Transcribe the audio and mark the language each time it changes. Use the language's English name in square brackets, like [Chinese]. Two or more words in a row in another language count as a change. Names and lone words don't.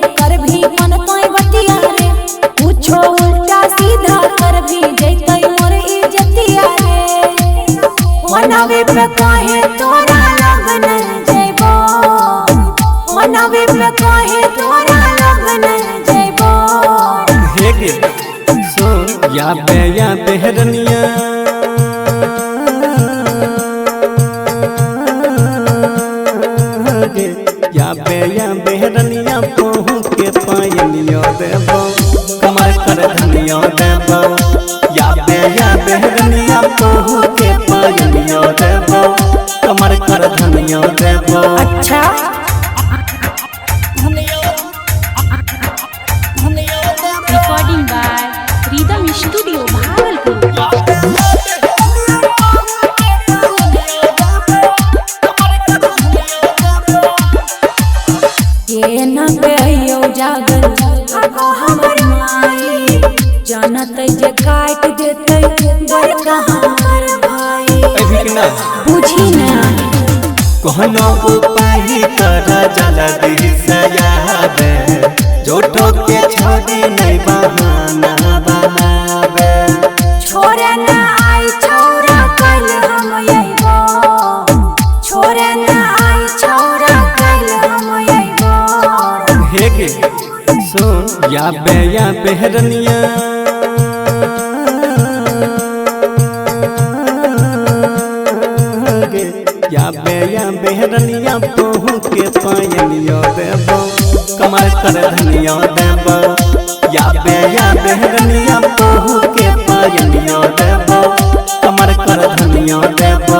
[Angika] कर भी मन तोय बतिया रे पूछो उल्टा सीधा कर भी जैतै मोर इज्जतिया रे मनावे पे काहे तोरा लगन जइबो मनावे पे काहे तोरा लगन जइबो हे गे सो या बेहरनिया या बेहरनिया पहू के पायनियो देबो कमर कर धनियो देबो या बेहरनिया पहू के पायनियो देबो कमर कर धनियो देबो। [Hindi] अच्छा रिकॉर्डिंग बाय रिदम स्टूडियो भागलपुर। [Angika] ये न बेयो जागल आगो हमर माई जानत जे काट देतै बड़का हमर भाई अभी ना बुझी ना कहनो उपाय कर जल्दी से आवे जोटो के छोड़ी नहीं बहाना बनावे छोरे ना आई छोरा कल हम अइबो छोरे ना आई छोरा कल हम अइबो हे गे सुन या बेहरनिया गे या बेहरनिया पायनियो देबो कमर कर धनियो देबो याबे रनिया पहू के पायनियो देबो कमर कर धनियो देबो।